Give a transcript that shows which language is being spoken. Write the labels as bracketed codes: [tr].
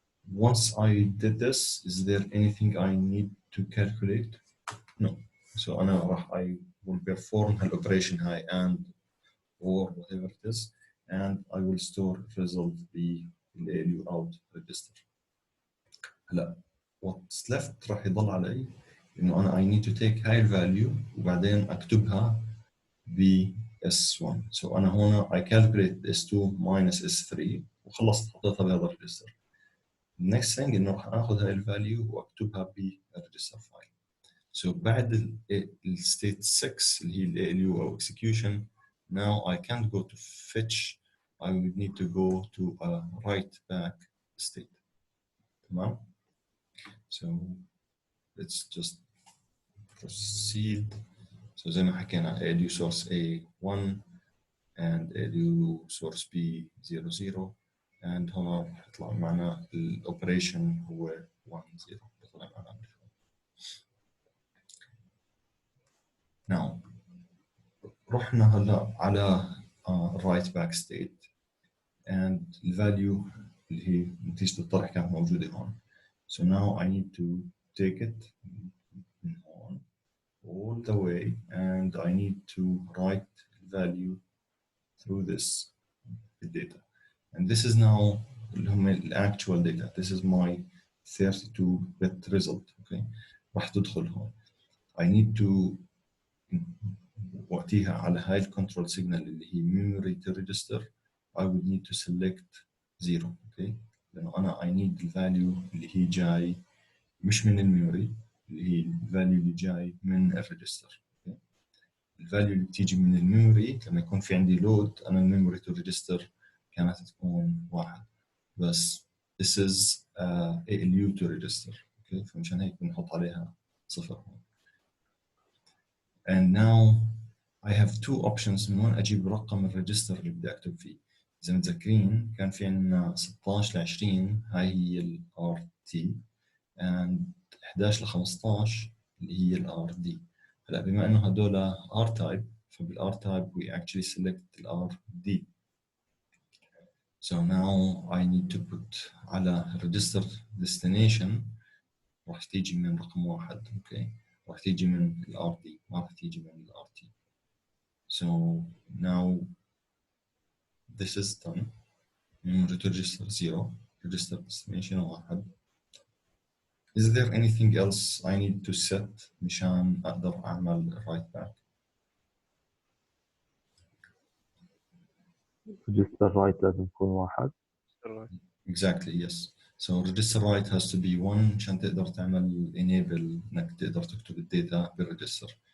[en] Once I did this, is there anything I need to calculate? No. So [ar] أنا راح [en] I will perform an operation high and or whatever it is and I will store result the ALU out register. [ar] هلا [en] what's left [ar] راح يضل علي إنه أنا [en] I need to take [ar] هاي الvalue وبعدين أكتبها ب S1. [en] So أنا هنا I calculate S2 minus S3 [ar] وخلصت حطيتها بهذا الريجستر. [en] next thing [ar] انه راح اخذ هاي الفاليو واكتبها بالريجستر فايل. [en] So [ar] بعد الستيت 6 اللي هي [en] ال ALU او execution now I can't go to fetch I would need to go to a write back state. [ar] تمام؟ [en] So let's just proceed. [ar] So زي ما حكينا ALU source A1 and ALU source B 00 and هنا راح يطلع معنا الاوبريشن هو 1 0 بيطلع معنا. Now رحنا هلا على [en] right back state [ar] and الفاليو اللي هي نتيجة الطرح كانت موجودة هون. [en] So now I need to take it من هون all the way and I need to write the value through this data. And this is now the actual data. This is my 32-bit result. Okay. [ar] راح تدخل هون. [en] I need to [ar] وقتها على هاي الكنترول سيجنال اللي هي [en] memory to register I would need to select 0. Okay. [ar] لأنه أنا [en] I need the value [ar] اللي هي جاي مش من الميموري اللي هي الفاليو اللي جاي من الريجستر. [en] Okay. [ar] الفاليو اللي بتيجي من الميموري لما يكون في عندي لود أنا الميموري تو ريجستر كانت تكون 1 بس [en] this is ALU to register. Okay. [ar] فمشان هيك بنحط عليها 0 هون. [en] And now I have two options [ar] من وين أجيب رقم الريجستر اللي بدي أكتب فيه. إذا متذكرين كان في عندنا 16 ل 20 هاي هي ال RT and 11 ل 15 اللي هي ال RD. هلا بما إنه هدول R type فبال R type [en] we actually select [ar] ال RD. [en] So now I need to put [ar] على register destination راح تيجي من رقم 1 اوكي راح تيجي من ال RD ما راح تيجي من ال RT. [en] So now this is done. Memory to register 0, register destination 1. Is there anything else I need to set [ar] مشان أقدر أعمل [en] write back? [ar] register write لازم يكون 1. [en] Exactly, yes. So register write has to be 1 مشان تقدر تعمل enable [ar] إنك تقدر تكتب الداتا [en] بالregister.